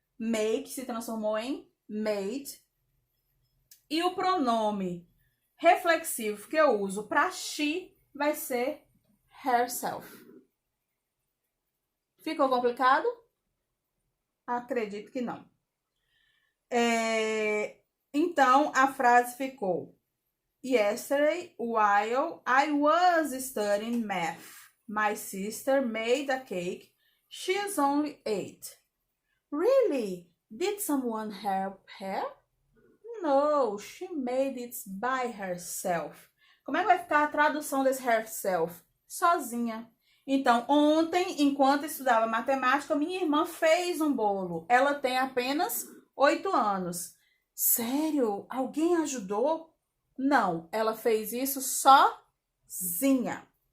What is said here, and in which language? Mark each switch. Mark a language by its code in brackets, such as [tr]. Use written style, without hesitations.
[pt] Make se transformou em made. E o pronome reflexivo que eu uso para she vai ser herself. Ficou complicado? Acredito que não. Então, a frase ficou: [en] Yesterday, while I was studying math, my sister made a cake. She's only 8. Really? Did someone help her? No, she made it by herself. [pt] Como é que vai ficar a tradução desse herself? Sozinha. Então, ontem, enquanto estudava matemática, minha irmã fez um bolo. Ela tem apenas 8 anos. Sério? Alguém ajudou? Não, ela fez isso sozinha.